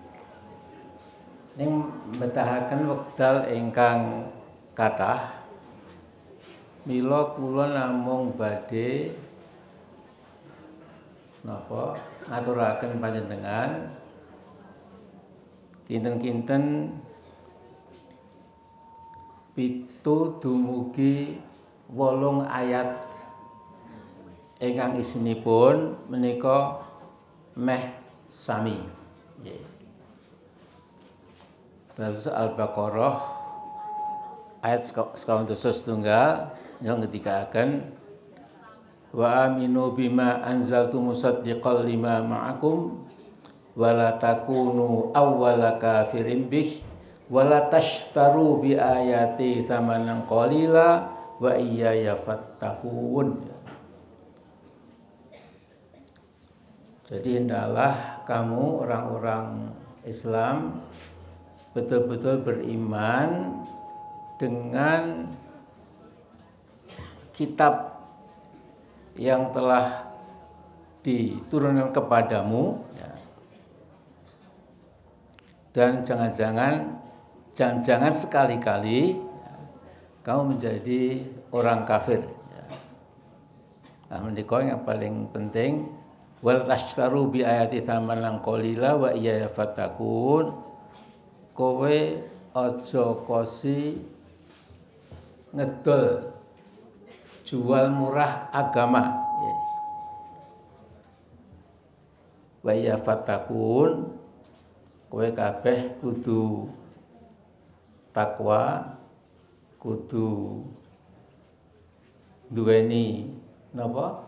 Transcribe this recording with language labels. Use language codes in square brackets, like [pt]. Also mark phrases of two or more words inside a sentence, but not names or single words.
[jv] Ning betahaken wekdal ingkang kathah mila kula namung badhe napa ngaturaken panjenengan kinten-kinten 7 dumugi 8 ayat ingkang isinipun menika meh sami nggih. Al-Baqarah ayat 1 yang ngendikaken [ar] وآمنوا بما أنزلت مصدقا لما معكم ولا تكونوا أول كافر به ولا تشتروا بآياتي ثمنا قليلا وإياي فاتقون. [id] Jadi hendaklah kamu orang-orang Islam betul-betul beriman dengan kitab yang telah diturunkan kepadamu, ya. Dan jangan sekali-kali ya, kamu menjadi orang kafir. [jv] Ya. Nah, menika yang paling penting [ar] ولا تشتروا بآياتي ثمنا قليلا وإياي فاتقون. [jv] Kowe aja kosi ngedol [id] jual murah [jv] agama. [ar] وإياي فاتقون, [jv] kowe kabeh kudu takwa, kudu duweni napa?